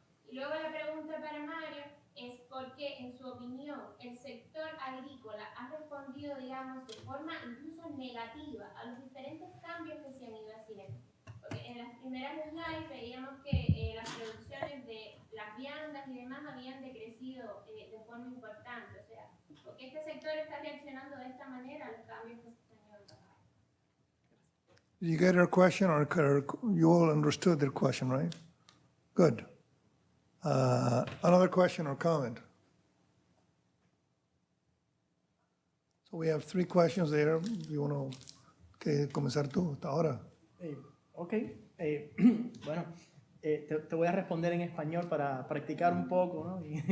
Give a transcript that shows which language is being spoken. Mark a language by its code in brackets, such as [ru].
[es] Y luego la pregunta para Mario es por qué, en su opinión, el sector agrícola ha respondido, digamos, de forma incluso negativa a los diferentes cambios que se han ido haciendo. Porque en las primeras slides veíamos que las producciones de las viandas y demás habían decrecido de forma importante. O sea, ¿por qué este sector está reaccionando de esta manera a los cambios que se están llevando a cabo? [en] Did you get her question, or you all understood their question, right? Good. Another question or comment? So we have 3 questions there. You want to [es] comenzar tú hasta ahora? Ok, bueno, te voy a responder en español para practicar un poco, ¿no?